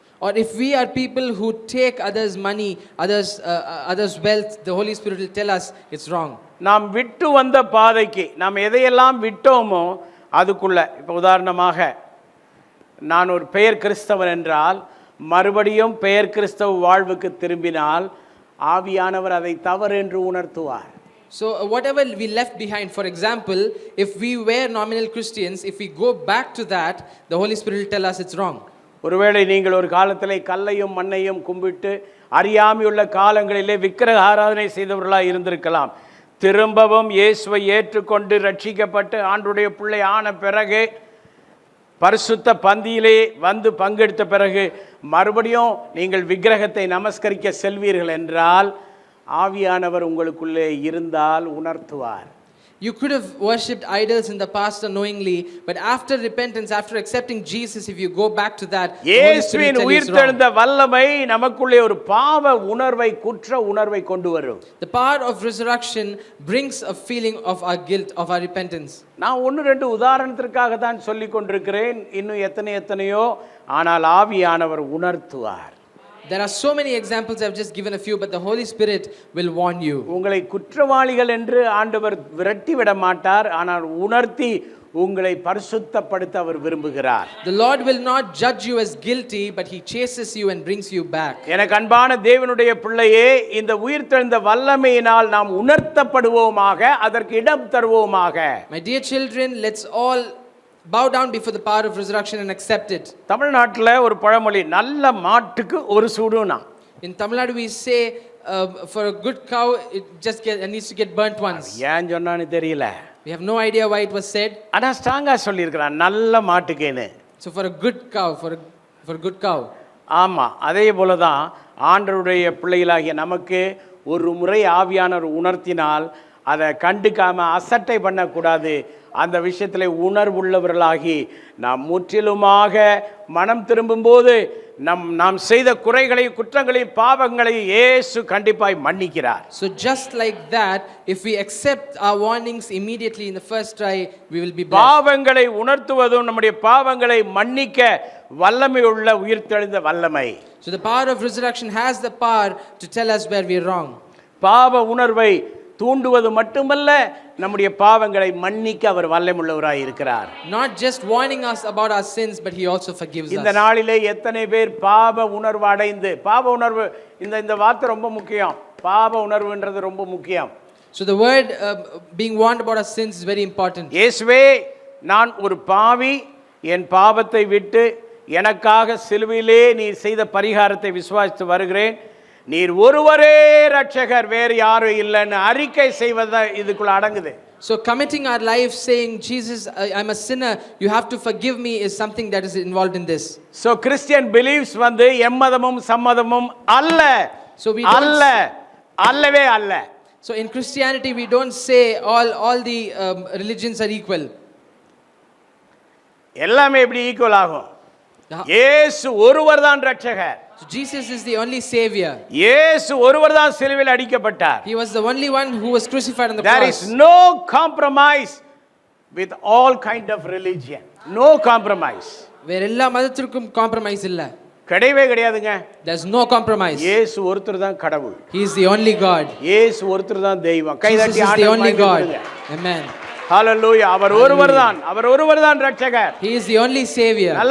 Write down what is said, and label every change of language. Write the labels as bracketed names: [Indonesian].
[English] Or if we are people who take others' money, others' wealth, the Holy Spirit will tell us it's wrong. [Tamil] நாம் விட்டு வந்த பாதைக்கு நாம் எதையெல்லாம் விட்டோமோ அதுக்குள்ள, இப்போ உதாரணமாக நான் ஒரு பெயர் கிறிஸ்தவன் என்றால் மறுபடியும் பெயர் கிறிஸ்தவ வாழ்வுக்கு திரும்பினால் ஆவியானவர் அதை தவறு என்று உணர்த்துவார். [English] So whatever we left behind, for example, if we were nominal Christians, if we go back to that, the Holy Spirit will tell us it's wrong. [Tamil] ஒருவேளை நீங்கள் ஒரு காலத்திலே கல்லையும் மண்ணையும் கும்பிட்டு அறியாமையுள்ள காலங்களிலே விக்கிரக ஆராதனை செய்தவர்களாக இருந்திருக்கலாம். திரும்பவும் இயேசுவை ஏற்றுக்கொண்டு ரட்சிக்கப்பட்டு ஆண்டுடைய பிள்ளை ஆன பிறகு, பரிசுத்த பந்தியிலே வந்து பங்கெடுத்த பிறகு மறுபடியும் நீங்கள் விக்கிரகத்தை நமஸ்கரிக்க செல்வீர்கள் என்றால் ஆவியானவர் உங்களுக்குள்ளே இருந்தால் உணர்த்துவார். [English] You could have worshipped idols in the past unknowingly, but after repentance, after accepting Jesus, if you go back to that, [Tamil] இயேசுவின் உயிர்த்தெழுந்த வல்லமை நமக்குள்ளே ஒரு பாவ உணர்வை, குற்ற உணர்வை கொண்டு வரும். [English] The power of resurrection brings a feeling of our guilt, of our repentance. [Tamil] நான் 1-2 உதாரணத்திற்காக தான் சொல்லிக் கொண்டிருக்கிறேன், இன்னும் எத்தனையோ, ஆனால் ஆவியானவர் உணர்த்துவார். [English] There are so many examples, I've just given a few, but the Holy Spirit will warn you. [Tamil] உங்களை குற்றவாளிகள் என்று ஆண்டவர் விரட்டி விட மாட்டார், ஆனால் உணர்த்தி உங்களை பரிசுத்தப்படுத்த அவர் விரும்புகிறார். [English] The Lord will not judge you as guilty, but he chases you and brings you back. [Tamil] எனக்கு அன்பான தேவனுடைய பிள்ளையே, இந்த உயிர்த்தெழுந்த வல்லமையினால் நாம் உணர்த்தப்படுவோமாக, அதற்கு இடம் தருவோமாக. [English] My dear children, let's all bow down before the power of resurrection and accept it. [Tamil] தமிழ்நாட்டில் ஒரு பழமொழி, நல்ல மாட்டுக்கு ஒரு சூடுனா. [English] In Tamil Nadu we say for a good cow it needs to get burnt once. [Tamil] ஏன் சொன்னான்னு தெரியல. [English] We have no idea why it was said. [Tamil] ஆனா ஸ்ட்ராங்கா சொல்லியிருக்கிறான், நல்ல மாட்டுக்குன்னு. [English] So for a good cow, for a good cow. [Tamil] ஆமா, அதே போலதான் ஆண்டவருடைய பிள்ளைகளாகிய நமக்கு ஒரு முறை ஆவியானவர் உணர்த்தினால் அதை கண்டுக்காம அசட்டை பண்ணக்கூடாது. அந்த விஷயத்தில் உணர்வுள்ளவர்களாகி நாம் முற்றிலுமாக மனம் திரும்பும்போது நாம் செய்த குறைகளையும் குற்றங்களையும் பாவங்களையும் இயேசு கண்டிப்பாய் மன்னிக்கிறார். [English] So just like that, if we accept our warnings immediately in the first try, we will be blessed. [Tamil] பாவங்களை உணர்த்துவதும் நம்முடைய பாவங்களை மன்னிக்க வல்லமை உள்ள உயிர்த்தெழுந்த வல்லமை. [English] So the power of resurrection has the power to tell us where we are wrong. [Tamil] பாவ உணர்வை தூண்டுவது மட்டுமல்ல, நம்முடைய பாவங்களை மன்னிக்க அவர் வல்லமையுள்ளவராய் இருக்கிறார். [English] Not just warning us about our sins, but he also forgives us. [Tamil] இந்த நாளிலே எத்தனை பேர் பாவ உணர்வு அடைந்து, பாவ உணர்வு, இந்த வார்த்தை ரொம்ப முக்கியம். பாவ உணர்வுன்றது ரொம்ப முக்கியம். [English] So the word being warned about our sins is very important. [Tamil] இயேசுவே, நான் ஒரு பாவி, என் பாவத்தை விட்டு எனக்காக சிலுவையிலே நீர் செய்த பரிகாரத்தை விசுவாசித்து வருகிறேன். நீர் ஒருவரே ரட்சகர், வேறு யாரும் இல்லைன்னு அறிக்கை செய்வது இதுக்குள்ள அடங்குது. [English] So committing our life saying, Jesus, I'm a sinner, you have to forgive me, is something that is involved in this. So Christian beliefs [Tamil] வந்து எம்மதமும் சம்மதமும் அல்ல. [English] So we don't [Tamil] அல்லவே அல்ல. [English] So in Christianity we don't say all the religions are equal. [Tamil] எல்லாமே எப்படி equal ஆகும்? இயேசு ஒருவர் தான் ரட்சகர். [English] So Jesus is the only savior. [Tamil] இயேசு ஒருவர் தான் சிலுவையில் அடிக்கப்பட்டார். [English] He was the only one who was crucified on the There cross. is no compromise with all kind of religion. No compromise. [Tamil] வேற எல்லா மதத்திற்கும் காம்ப்ரமைஸ் இல்ல. கிடையவே கிடையாதுங்க. [English] There's no compromise. [Tamil] இயேசு ஒருத்தர் தான் கடவுள். [English] He is the only God. [Tamil] இயேசு ஒருத்தர் தான் தெய்வம். கைதட்டி [English] Jesus is the only God. [Tamil] ஆண்டவரை [English] Amen. [Tamil] ஹalleluya. அவர் ஒருவர் தான் ரட்சகர். [English] He is the only savior.